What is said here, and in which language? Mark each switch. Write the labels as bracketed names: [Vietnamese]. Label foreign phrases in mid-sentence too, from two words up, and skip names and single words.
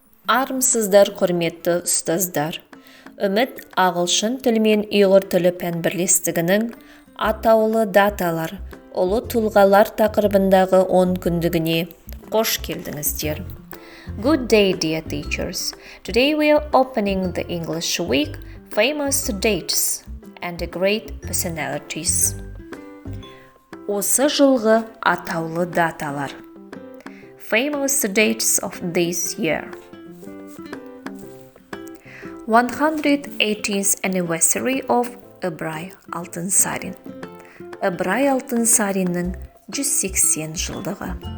[Kazakh] Армысыздар, құрметті ұстаздар. Үміт Ағылшын тілі мен Ұйғыр тілі пән бірлестігінің атаулы даталар, ұлы тұлғалар тақырыбындағы 10 күндігіне қош келдіңіздер. [English] Good day, dear teachers. Today we are opening the English week, famous dates and great personalities. [Kazakh] Осы жылғы атаулы даталар. [English] Famous dates of this year. 118th anniversary of Ыбырай Алтынсарин. [Kazakh] Ыбырай Алтынсариннің 180 жылдығы.